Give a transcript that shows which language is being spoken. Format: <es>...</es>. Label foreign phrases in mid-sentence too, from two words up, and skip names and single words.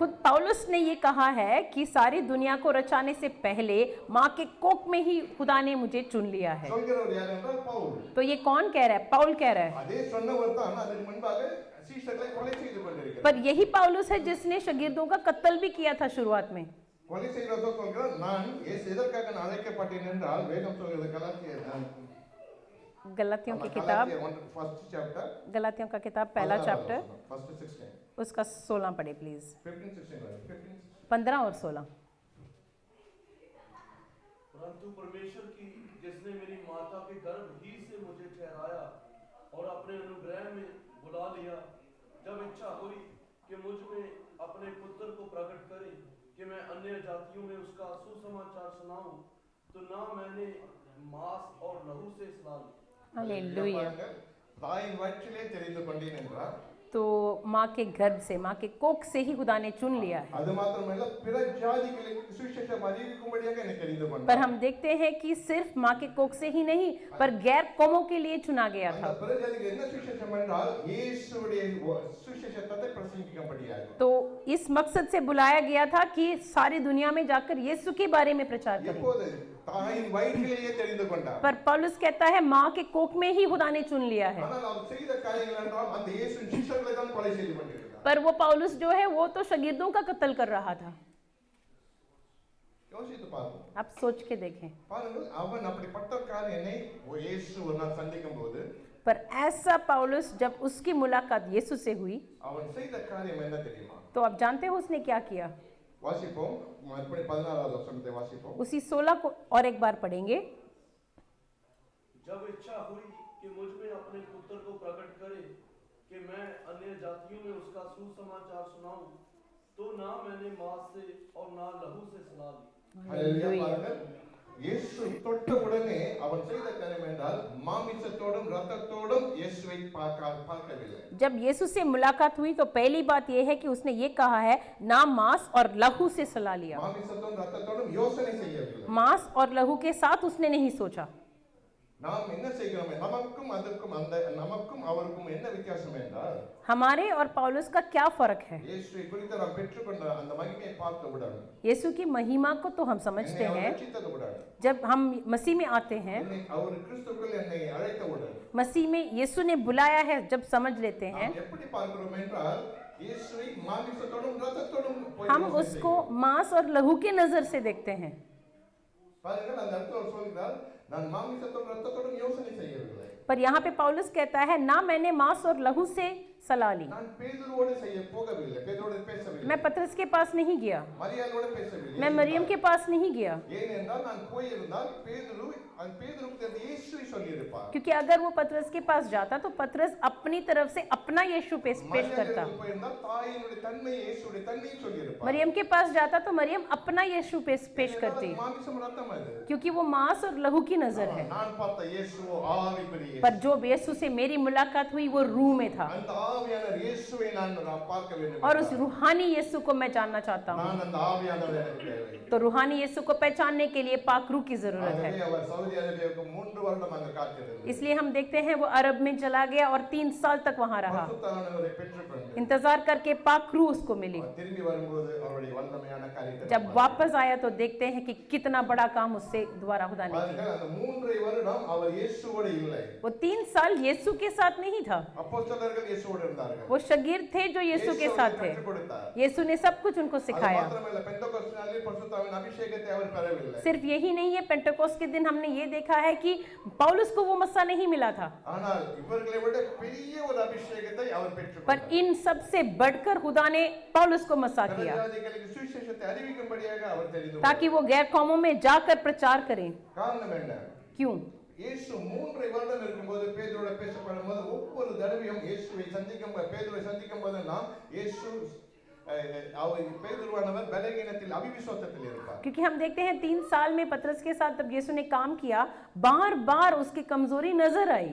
<hi>खुद पौलुस ने ये कहा है कि सारी दुनिया को रचाने से पहले माँ के कोख में ही खुदा ने मुझे चुन लिया है।</hi> <ta>சொல்கிறவர் யார் என்றால் பவுல்.</ta> <hi>तो ये कौन कह रहा है? पौल कह रहा है।</hi> <ta>அதே சொன்னவர் தான் அதற்கு முன்பாக சீஷர்களை கொலை செய்து கொண்டிருக்கிறார்.</ta> <hi>पर यही पौलुस है जिसने शागिर्दों का कत्ल भी किया था शुरुआत में।</hi> <ta>கொலை செய்கிறதோ சொல்கிறார், நான் எதற்காக நான் அழைக்கப்பட்டேன் என்றால் வேதம் சொல்கிறது</ta> <hi>गलातियों की किताब,</hi> <en>First chapter</en> <hi>गलातियों का किताब पहला चैप्टर</hi> <en>फर्स्ट 16</en> <hi>उसका 16 पढ़े प्लीज। 15 15 और 16। परंतु परमेश्वर की जिसने मेरी माता के गर्भ ही से मुझे ठहराया और अपने अनुग्रह में बुला लिया, जब इच्छा हुई कि मुझ में अपने पुत्र को प्रकट करे कि मैं अन्य जातियों में उसका सुसमाचार सुनाऊं, तो ना मैंने मांस और लहू से सलाह ली। हालेलुया।</hi> <ta>தாயின் வயிற்றிலே தெரிந்து கொண்டேன் என்றார்.</ta> <hi>तो माँ के गर्भ से, माँ के कोख से ही खुदा ने चुन लिया है।</hi> <ta>அது மாத்திரமல்ல, பிற ஜாதிகளுக்கு சுவிசேஷம் அறிவிக்கும்படியாக என்னை தெரிந்து</ta> <hi>पर</hi> <ta>கொண்டார்.</ta> <hi>हम देखते हैं कि सिर्फ माँ के कोख से ही नहीं पर गैर कौमों के लिए चुना गया</hi> <ta>அந்த</ta> <hi>था।</hi> <ta>பிற ஜாதிகள் என்ன சுவிசேஷம் என்றால் இயேசுவுடைய சுவிசேஷத்தை பிரசங்கிக்கும்படியாக.</ta> <hi>तो इस मकसद से बुलाया गया था कि सारी दुनिया में जाकर यीशु के बारे में प्रचार करें।</hi> <ta>எப்போது தாயின் வயிற்றிலேயே தெரிந்து கொண்டார்.</ta> <hi>पर पौलुस कहता है माँ के कोख में ही खुदा ने चुन लिया है।</hi> <ta>ஆனால் அவர் செய்த காரியங்கள் என்றால் அந்த இயேசுவின் சீஷர்களை தான் கொலை செய்து கொண்டிருக்கிறார்.</ta> <hi>पर वो पौलुस जो है वो तो शागिर्दों का कत्ल कर रहा था।</hi> <ta>யோசித்து பாருங்க.</ta> <hi>आप सोच के देखें।</hi> <ta>பாருங்கள், அவன் அப்படிப்பட்ட காரியனை இயேசு ஒரு நாள் சந்திக்கும் போது</ta> <hi>पर ऐसा पौलुस जब उसकी मुलाकात यीशु से हुई</hi> <ta>அவன் செய்த காரியம் என்ன தெரியுமா?</ta> <hi>तो आप जानते हो उसने क्या किया?</hi> <ta>வாசிப்போம். மறுபடி 16வது வசனத்தை வாசிப்போம்.</ta> <hi>उसी 16 को और एक बार पढ़ेंगे। जब इच्छा हुई कि मुझ में अपने पुत्र को प्रकट करे कि मैं अन्य जातियों में उसका सुसमाचार सुनाऊं, तो ना मैंने मांस से और ना लहू से सलाह ली।</hi> <ta>ஹல்லேலூயா. பாருங்கள், இயேசு தொட்ட உடனே அவன் செய்த காரியம் என்றால் மாமிசத்தோடும் இரத்தத்தோடும் இயேசுவை பார்க்கவில்லை.</ta> <hi>जब यीशु से मुलाकात हुई तो पहली बात यह है कि उसने ये कहा है ना मांस और लहू से सलाह लिया।</hi> <ta>மாமிசத்தோடும் இரத்தத்தோடும் யோசனை செய்யவில்லை.</ta> <hi>मांस और लहू के साथ उसने नहीं सोचा।</hi> <ta>நாம் என்ன செய்கிறோம்? நமக்கும் அவருக்கும் என்ன வித்தியாசம் என்றால்</ta> <hi>हमारे और पौलुस का क्या फर्क है?</hi> <ta>இயேசுவை குறித்து நாம் பெற்றுக்கொண்ட அந்த மகிமையை பார்த்தவுடன்,</ta> <hi>यीशु की महिमा को तो हम समझते</hi> <ta>என்னை அவர்</ta> <hi>हैं</hi> <ta>ரட்சித்தவுடன்,</ta> <hi>जब हम मसीह में आते हैं,</hi> <ta>அவர் கிறிஸ்துவுக்குள் என்னை அழைத்தவுடன்</ta> <hi>मसीह में यीशु ने बुलाया है जब समझ लेते हैं,</hi> <ta>நாம் எப்படி பார்க்கிறோம் என்றால் இயேசுவை மாமிசத்தோடும் இரத்தத்தோடும் போய்</ta> <hi>हम</hi> <ta>யோசனை</ta> <hi>उसको</hi> <ta>செய்கிறோம்.</ta> <hi>मांस और लहू की नजर से देखते हैं।</hi> <ta>பாருங்கள், அந்த இடத்துல அவர் சொல்கிறார், நான் மாமிசத்தோடும் இரத்தத்தோடும் யோசனை செய்யவில்லை.</ta> <hi>पर यहाँ पे पौलुस कहता है ना मैंने मांस और लहू से सलाह ली।</hi> <ta>நான் பேதுருவோடு போகவில்லை, பேதுருவோடு பேசவில்லை,</ta> <hi>मैं पतरस के पास नहीं गया,</hi> <ta>மரியாளோடு பேசவில்லை.</ta> <hi>मैं मरियम के पास नहीं गया,</hi> <ta>ஏனென்றால் நான் போயிருந்தால் பேதுருக்கு அந்த இயேசுவை சொல்லியிருப்பார்.</ta> <hi>क्योंकि अगर वो पतरस के पास जाता तो पतरस अपनी तरफ से अपना यीशु पेश करता।</hi> <ta>மரியாளுக்கு போயிருந்தால் தாயினுடைய தன்மை இயேசுடைய தன்மையை சொல்லியிருப்பார்.</ta> <hi>मरियम के पास जाता तो मरियम अपना यीशु पेश करती,</hi> <ta>மாமிசம் இரத்தம் அது.</ta> <hi>क्योंकि वो मांस और लहू की नजर है।</hi> <ta>நான் பார்த்த இயேசுவோ ஆவிக்குரிய</ta> <hi>पर जो यीशु से मेरी मुलाकात हुई वो रूह में था,</hi> <ta>அந்த ஆவியானவர் இயேசுவை நான் பார்க்க வேண்டும்.</ta> <hi>और उस रूहानी यीशु को मैं जानना चाहता हूँ।</hi> <ta>நான் அந்த ஆவியானவர் எனக்கு தேவை.</ta> <hi>तो रूहानी यीशु को पहचानने के लिए पाक रूह की जरूरत है।</hi> <ta>ஆகவே அவர் சவுதி அரேபியாவுக்கு 3 வருடம் அங்க காத்திருந்தது.</ta> <hi>इसलिए हम देखते हैं वो अरब में चला गया और 3 साल तक वहां रहा,</hi> <ta>பரிசுத்தாவியானவரை பெற்றுக்கொண்டு</ta> <hi>इंतजार करके पाक रूह उसको मिली।</hi> <ta>திரும்பி வரும்போது அவருடைய வல்லமையான காரியத்தை</ta> <hi>जब वापस आया तो देखते हैं कि कितना बड़ा काम उससे दोबारा खुदा ने किया।</hi> <ta>பாருங்கள், அந்த 3 வருடம் அவர் இயேசுவோடு இல்லை.</ta> <hi>वो 3 साल यीशु के साथ नहीं था,</hi> <ta>அப்போஸ்தலர்கள் இயேசுவோடு இருந்தார்கள்.</ta> <hi>वो शागिर्द थे जो यीशु के साथ थे।</hi> <ta>கற்றுக் கொடுத்தார்.</ta> <hi>यीशु ने सब कुछ उनको</hi> <ta>அது</ta> <hi>सिखाया।</hi> <ta>மாத்திரமல்ல, பெந்தெகோஸ்து நாளில் பரிசுத்தாவின் அபிஷேகத்தை அவர் பெறவில்லை.</ta> <hi>सिर्फ यही नहीं है, पेंटेकोस्ट के दिन हमने ये देखा है कि पौलुस को वो मस्सा नहीं मिला था,</hi> <ta>ஆனால் இவர்களை விட பெரிய ஒரு அபிஷேகத்தை அவர்</ta> <hi>पर</hi> <ta>பெற்றுக்கொண்டார்.</ta> <hi>इन सबसे बढ़कर खुदा ने पौलुस को मस्सा किया</hi> <ta>பிரஜாதிகளுக்கு சுவிசேஷத்தை அறிவிக்கும்படியாக அவர் தெரிந்து</ta> <hi>ताकि वो गैर कौमों में जाकर प्रचार करें।</hi> <ta>காரணம் என்ன?</ta> <hi>क्यों?</hi> <ta>இயேசு 3 வருடம் இருக்கும்போது பேதுருவோட பேசப்படும் போது ஒவ்வொரு தடவையும் இயேசுவை பேதுருவை சந்திக்கும் போதெல்லாம் இயேசு அவர் பேதுருவானவர் பலகீனத்தில் அவிசுவாசத்தில் இருப்பார்.</ta> <hi>क्योंकि हम देखते हैं 3 साल में पतरस के साथ जब यीशु ने काम किया, बार बार उसकी कमजोरी नजर आई।</hi>